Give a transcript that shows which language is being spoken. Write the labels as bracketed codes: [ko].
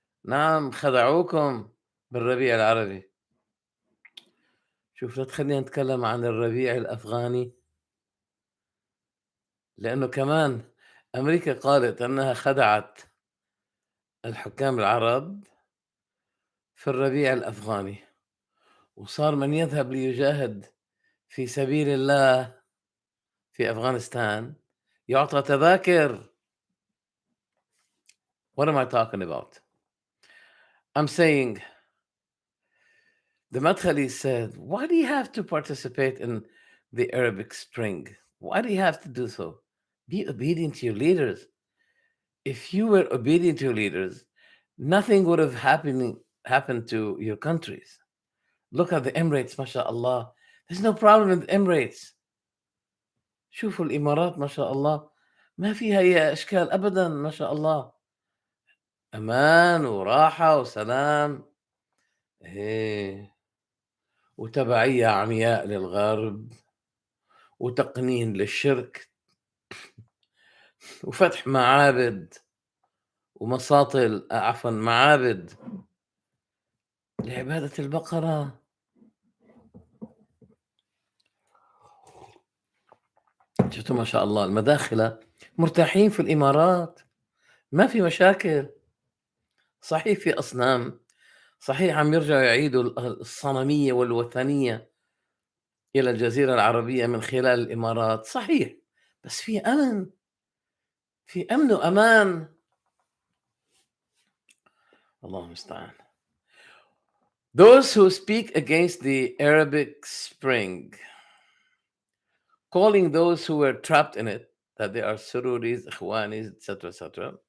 [ar] نعم خدعوكم بالربيع العربي. شوف لا تخلّينا نتكلم عن الربيع الأفغاني، لأنه كمان أمريكا قالت أنها خدعت الحكام العرب في الربيع الأفغاني، وصار من يذهب ليجاهد في سبيل الله في أفغانستان يُعطى تذاكر. [en] What am I talking about? I'm saying the Madkhali said, "Why do you have to participate in the Arabic Spring? Why do you have to do so? Be obedient to your leaders. If you were obedient to your leaders, nothing would have happened to your countries. Look at the Emirates, mashallah. There's no problem in the Emirates. [ar] شوفوا الإمارات ما شاء الله ما فيها أي إشكال أبدًا ما شاء الله. أمان وراحة وسلام. إيه، وتبعية عمياء للغرب، وتقنين للشرك، وفتح معابد ومساطل عفوًا معابد لعبادة البقرة. شفتوا ما شاء الله المداخلة مرتاحين في الإمارات، ما في مشاكل. صحيح في أصنام، صحيح عم يرجعوا يعيدوا الصنمية والوثنية إلى الجزيرة العربية من خلال الإمارات، صحيح، بس في أمن، في أمن وأمان. الله المستعان. [en] Those who speak against the Arabic Spring, calling those who were trapped in it that they are Sururis, Ikhwanis, etc., etc.